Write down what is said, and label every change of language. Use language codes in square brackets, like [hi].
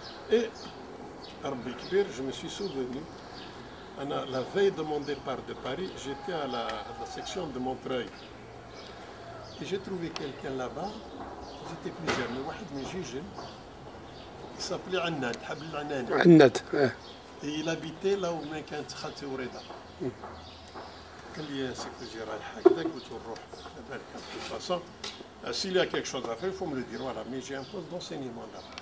[fr] Et Arbi Kbir, je me suis souvenu, la veille de mon départ de Paris, j'étais à la section de Montreuil. Et j'ai trouvé quelqu'un là-bas, ils étaient plusieurs, mais [ar] واحد من جيجن, [fr] il s'appelait Annad, Habib Annad. Annad. Et il habitait là où [ar] كانت خالتي وريدة. قال لي يا سيدي رايح هكذاك قلت له نروح بالك [fr] de toute façon. S'il y a quelque chose à faire, il faut me le dire, voilà, mais j'ai un poste d'enseignement là.